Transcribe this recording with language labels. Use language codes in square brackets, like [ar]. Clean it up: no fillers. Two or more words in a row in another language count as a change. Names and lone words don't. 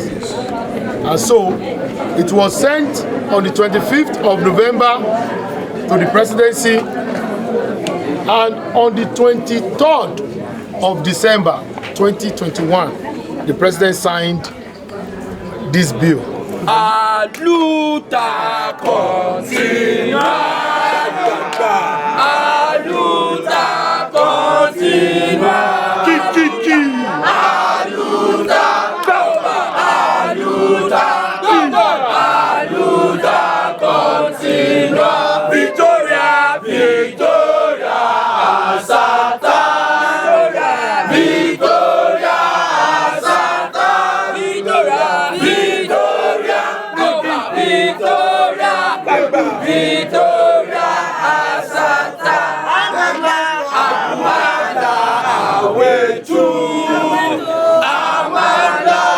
[en] And so, it was sent on the 25th of November to the presidency, and on the 23rd of December 2021, the president signed this bill. [pt] Aluta continua, aluta continua, aluta, aluta, aluta continua, Victoria, Victoria, Asata, Victoria, Asata, Victoria, Victoria, Victoria, Victoria, Asata, [zu] Amanda, Awetu, Amanda.